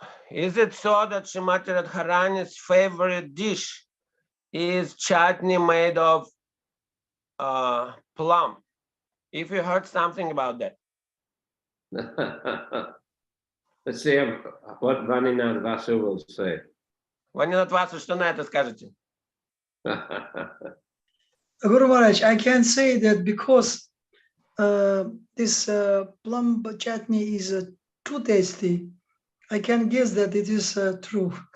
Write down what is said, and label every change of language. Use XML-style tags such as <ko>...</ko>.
<en>Is it so that Srimati Radharani's favorite dish is chutney made of plum? If you heard something about that. Let's see what Vaninath Vasu will say.</en> <ru>Ванинат Васу, что на это скажете?</ru> <en>Guru Maharaj, I can say that because this plum chutney is too tasty, I can guess that it is true.</en>